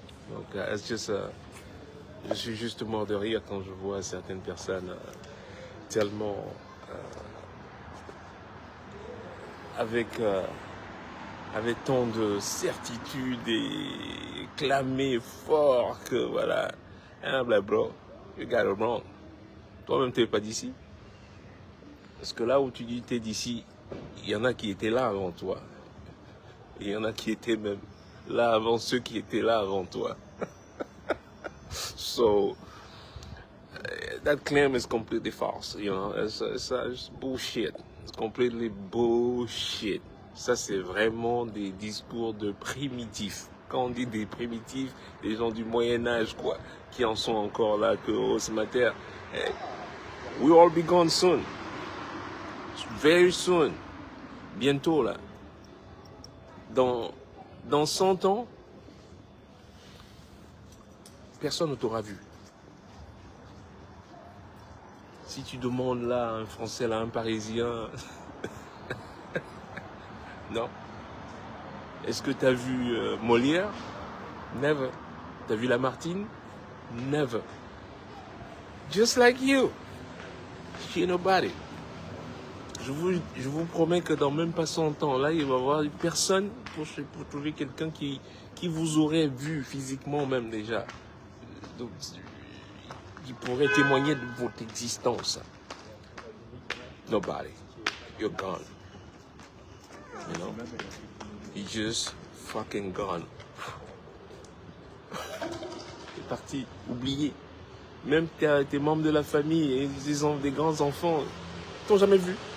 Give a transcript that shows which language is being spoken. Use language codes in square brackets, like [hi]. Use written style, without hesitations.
[fr] Donc, je suis juste mort de rire quand je vois certaines personnes tellement avec tant de certitude et clamer fort que voilà, hein, blah, bro, you got it wrong. Toi-même, t'es pas d'ici. Parce que là où tu dis t'es d'ici, il y en a qui étaient là avant toi. Et il y en a qui étaient même là avant ceux qui étaient là avant toi. [en] So, that claim is completely false, you know, it's bullshit. It's completely bullshit. [fr] Ça, c'est vraiment des discours de primitifs. Quand on dit des primitifs, des gens du Moyen-Âge, quoi, qui en sont encore là, que, oh, c'est ma terre. [en] Hey, we'll all be gone soon. Very soon. Bientôt, là. [fr] Dans 100 ans, personne ne t'aura vu. Si tu demandes là à un Français, là, un Parisien, non. Est-ce que tu as vu Molière? Never. Tu as vu Lamartine? Never. Just like you. She nobody. Je vous promets que dans même pas 100 ans, là, il va y avoir personne pour trouver quelqu'un qui vous aurait vu physiquement même déjà. Donc, qui pourrait témoigner de votre existence. [en] Nobody. You're gone. You know? You're just fucking gone. [fr] C'est parti, oublié. Même tes membres de la famille et des grands-enfants t'ont jamais vu.